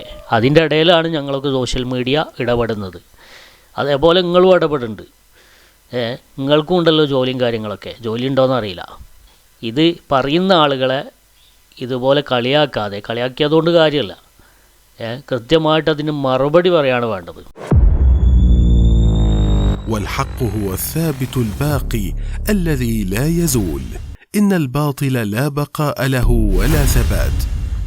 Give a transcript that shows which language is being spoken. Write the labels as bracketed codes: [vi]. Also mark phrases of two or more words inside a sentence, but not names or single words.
[ml] അതിൻ്റെ ഇടയിലാണ് ഞങ്ങളൊക്കെ [en] social media [ml] ഇടപെടുന്നത്. അതേപോലെ നിങ്ങളും ഇടപെടുന്നുണ്ട്. നിങ്ങൾക്കും ഉണ്ടല്ലോ ജോലിയും കാര്യങ്ങളൊക്കെ. ജോലി ഉണ്ടോയെന്ന് അറിയില്ല. ഇത് പറയുന്ന ആളുകളെ ഇതുപോലെ കളിയാക്കിയതുകൊണ്ട് കാര്യമല്ല. കൃത്യമായിട്ട് അതിന് മറുപടി പറയാണ് വേണ്ടത്. [ar] والحق هو الثابت الباقي الذي لا يزول. إن الباطل لا بقاء له ولا ثبات.